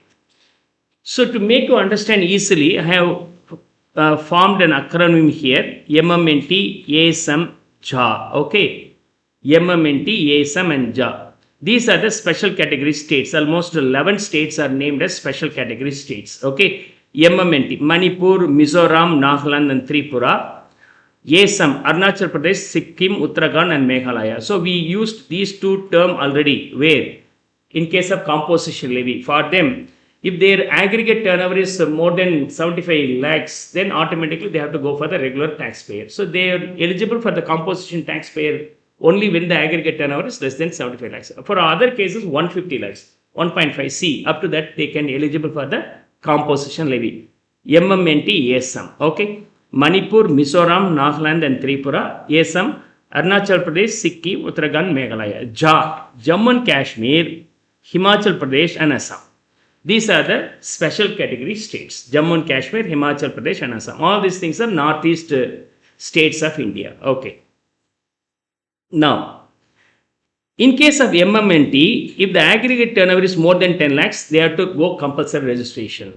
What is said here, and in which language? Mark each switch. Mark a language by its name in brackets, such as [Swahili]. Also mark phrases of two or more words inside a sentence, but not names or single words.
[English] So, to make you understand easily, I have formed an acronym here, MMNT, ASM, JA. Okay. MMNT, ASM and JA. These are the special category states. Almost 11 states are named as special category states. Okay. MMNT, Manipur, Mizoram, Nagaland and Tripura. ASM, Arunachal Pradesh, Sikkim, Uttarakhand and Meghalaya. So we used these 2 terms already where in case of composition levy, for them, if their aggregate turnover is more than 75 lakhs, then automatically they have to go for the regular taxpayer. So they are eligible for the composition taxpayer only when the aggregate turnover is less than 75 lakhs. For other cases, 150 lakhs, 1.5 C, up to that they can eligible for the composition levy. MMNT ASM. Okay. Manipur, Mizoram, Nagaland and Tripura, ASM, Arunachal Pradesh, Sikkim, Uttarakhand, Meghalaya, Jammu and Kashmir, Himachal Pradesh and Assam. These are the special category states. Jammu and Kashmir, Himachal Pradesh and Assam. All these things are northeast states of India. Okay. Now, in case of MMNT, if the aggregate turnover is more than 10 lakhs, they have to go compulsory registration.